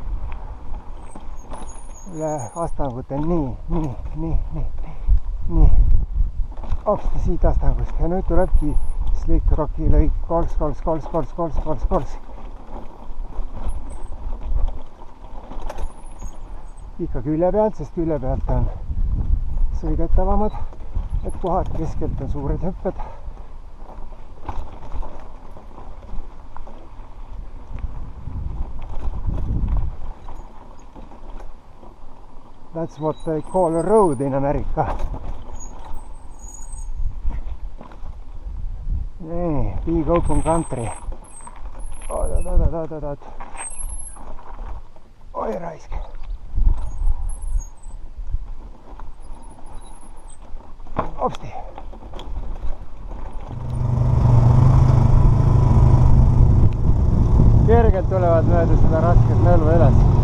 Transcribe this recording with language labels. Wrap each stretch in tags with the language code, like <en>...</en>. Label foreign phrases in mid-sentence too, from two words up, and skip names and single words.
<et>Üle astangute, nii, hopsti siit astangust ja nüüd tulebki Slick Rocki lõik kolks. Ikka külje pealt, sest külje pealt on sõidetavamad, et kohad keskelt on suured hüpped.</et> <en>That's what they call a road in America. Nii, big open country.</en> <et>Oi raisk. Hopsti. Kergelt tulevad mööda seda rasket nõlva üles.</et>